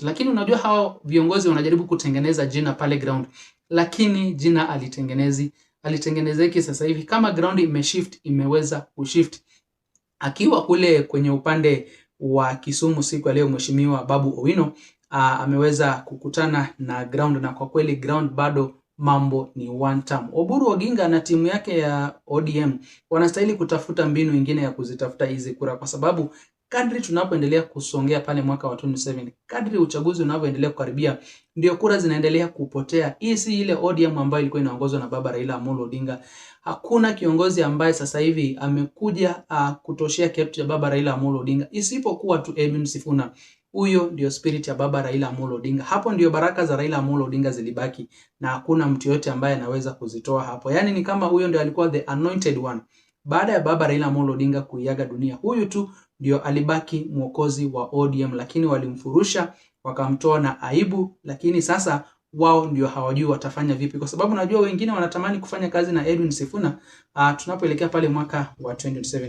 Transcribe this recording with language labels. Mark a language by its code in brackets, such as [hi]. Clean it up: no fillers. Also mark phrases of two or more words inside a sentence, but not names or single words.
[sw] Lakini unajua hao viongozi wanajaribu kutengeneza jina pale ground, lakini jina alitengenezeki sasa hivi. Kama ground imeshift, imeweza kushift. Akiwa kule kwenye upande wa Kisumu siku ya leo, Mheshimiwa Babu Owino ameweza kukutana na ground, na kwa kweli ground bado mambo ni [en] one term. [sw] Oburu Oginga na timu yake ya ODM wanastahili kutafuta mbinu nyingine ya kuzitafuta hizi kura, kwa sababu kadri tunapoendelea kusongea pale mwaka wa 2027, kadri uchaguzi unavyoendelea kukaribia, ndio kura zinaendelea kupotea. Hii si ile ODM ambayo ilikuwa inaongozwa na baba Raila Amolo Odinga. Hakuna kiongozi ambaye sasa hivi amekuja kutoshea kiatu cha baba Raila Amolo Odinga isipokuwa tu Edwin Sifuna. Huyo ndio spirit ya baba Raila Amolo Odinga. Hapo ndio baraka za Raila Amolo Odinga zilibaki, na hakuna mtu yote ambaye anaweza kuzitoa hapo. Yani ni kama huyo ndio alikuwa [en] the anointed one. [sw] Baada ya baba Raila Amolo Odinga kuiaga dunia, huyu tu ndio alibaki mwokozi wa ODM, lakini walimfurusha, wakamtoa na aibu. Lakini sasa wao ndio hawajui watafanya vipi, kwa sababu najua wengine wanatamani kufanya kazi na Edwin Sifuna tunapoelekea pale mwaka wa 2027.